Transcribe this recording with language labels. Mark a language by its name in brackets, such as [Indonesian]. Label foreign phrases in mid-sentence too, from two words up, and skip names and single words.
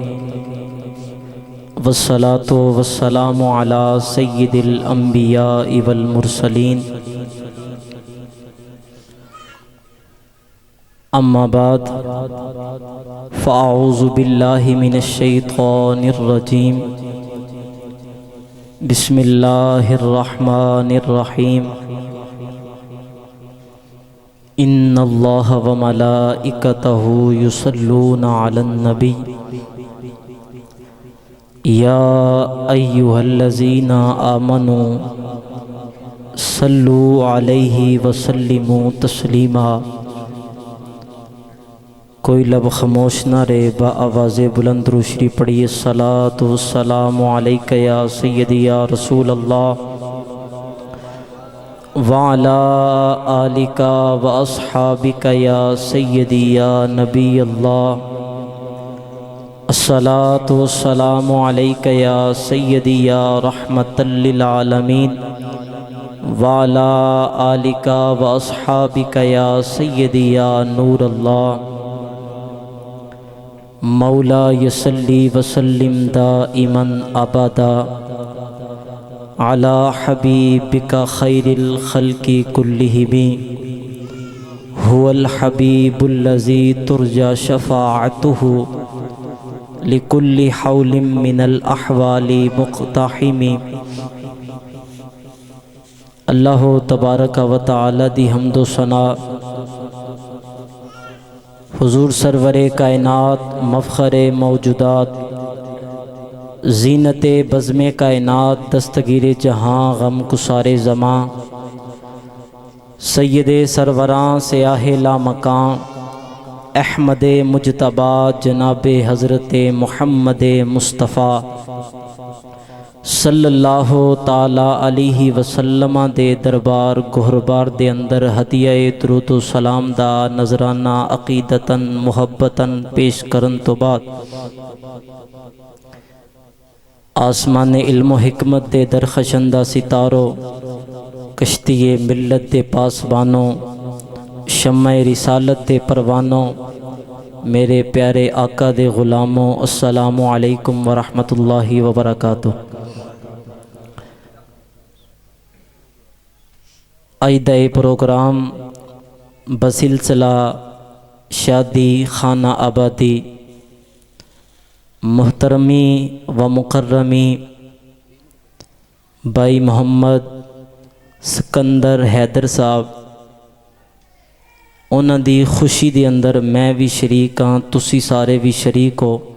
[Arabic] والصلاة والسلام على سيد الأنبياء والمرسلين أما بعد فأعوذ بالله من الشيطان الرجيم بسم الله الرحمن الرحيم إن الله وملائكته يصلون على النبي يا أيها الذين آمنوا صلوا عليه وسلموا تسليما. [Urdu] کوئی لب خاموش نہ رہے، با آواز بلند روشری پڑھیے [Arabic] صلاة والسلام عليك يا سيدي يا رسول الله وعلى آلك وأصحابك يا سيدي يا نبي الله. الصلاة والسلام عليك يا سيدي يا رحمة للعالمين وعلى آلك وأصحابك يا سيدي يا نور الله. مولاي صل وسلم دائما أبدا على حبيبك خير الخلق كلهم هو الحبيب الذي ترجى شفاعته لكل هول من الأهوال مقتحم. [Punjabi] اللہ تبارک و تعالیٰ دی حمدو ثنا حضور سرورِ کائنات مفخرِ موجودات زینت بزمِ کائنات دستگیر جہاں غم گسارِ زماں سیدِ سروراں سیاہِ لا مکاں احمد مجتبیٰ جناب حضرت محمد مصطفیٰ [Arabic] صلى الله تعالى عليه وسلم [Punjabi] دے دربار گوہربار دے اندر ہدیہ درود سلام دا نذرانہ عقیدتاً محبتاً پیش کرن تو بعد آسمان علم حکمت دے درخشندہ ستارو کشتی ملت دے پاسبانو شمع رسالت دے پروانو میرے پیارے آقا دے غلامو [Arabic] السلام عليكم ورحمة الله وبركاته. [Punjabi] آئندہ پروگرام بسلسلہ شادی خانہ آبادی محترمی و مکرمی بھائی محمد سکندر حیدر صاحب انہاں دی خوشی دے اندر میں بھی شریک ہاں، تسی سارے بھی شریک ہو.